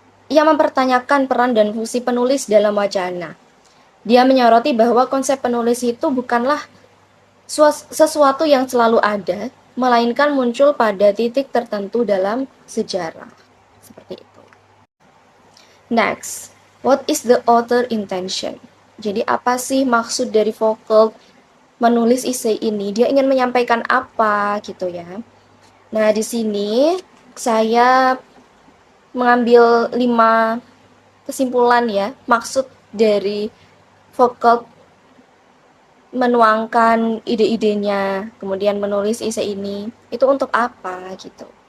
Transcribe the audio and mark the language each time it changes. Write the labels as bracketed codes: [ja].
[id] Ia mempertanyakan peran dan fungsi penulis dalam wacana. Dia menyoroti bahwa konsep penulis itu bukanlah sesuatu yang selalu ada, melainkan muncul pada titik tertentu dalam sejarah. Seperti itu. [en] Next, what is the author intention? [id] Jadi apa sih maksud dari Foucault menulis esai ini? Dia ingin menyampaikan apa gitu ya. Nah, di sini saya mengambil 5 kesimpulan ya, maksud dari Foucault menuangkan ide-idenya, kemudian menulis esai ini, itu untuk apa gitu.